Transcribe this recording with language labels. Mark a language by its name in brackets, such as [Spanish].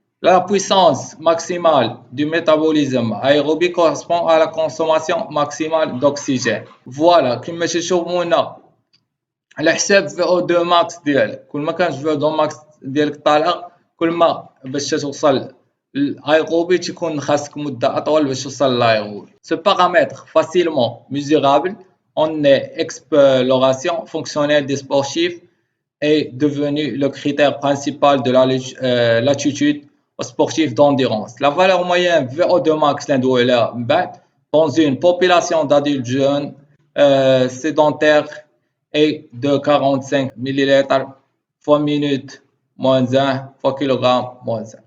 [French] La puissance maximale du métabolisme aérobie correspond à la consommation maximale d'oxygène. [Arabic] Voilà, كما تشوفوا هنا على حساب VO2 max ديالك. كل ما كانت VO2 max ديالك طالعه كل ما باش توصل l'aérobie تكون خاصك مده اطول باش توصل l'aérobie. [French] Ce paramètre facilement mesurable en exploration fonctionnelle des sportifs est devenu le critère principal de la latitude aux sportifs d'endurance. La valeur moyenne VO2 max dans une population d'adultes jeunes sédentaires est de 45 ml fois minute moins 1 fois kilogramme moins 1.